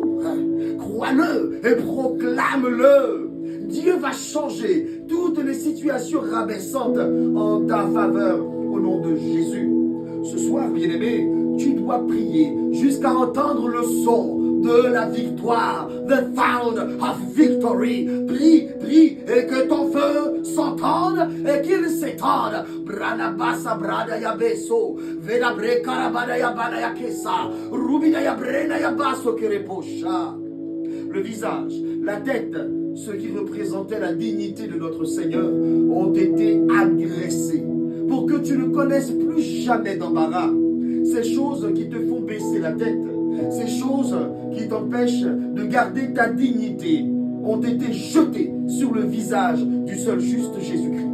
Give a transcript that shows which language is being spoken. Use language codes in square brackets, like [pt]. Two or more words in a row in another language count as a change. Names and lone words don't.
[fr] Crois-le et proclame-le. Dieu va changer toutes les situations rabaissantes en ta faveur au nom de Jésus. Ce soir, bien-aimé, tu dois prier jusqu'à entendre le son de la victoire, [en] the sound of victory. [fr] Prie, prie, et que ton feu s'entende et qu'il s'étende. Branabasa brada ya beso, vedabre karabada ya bana ya kesa, rubida ya brena ya baso kereposha. Le visage, la tête ceux qui représentaient la dignité de notre Seigneur, ont été agressés. Pour que tu ne connaisses plus jamais d'embarras. Ces choses qui te font baisser la tête, ces choses qui t'empêchent de garder ta dignité, ont été jetées sur le visage du seul juste Jésus-Christ.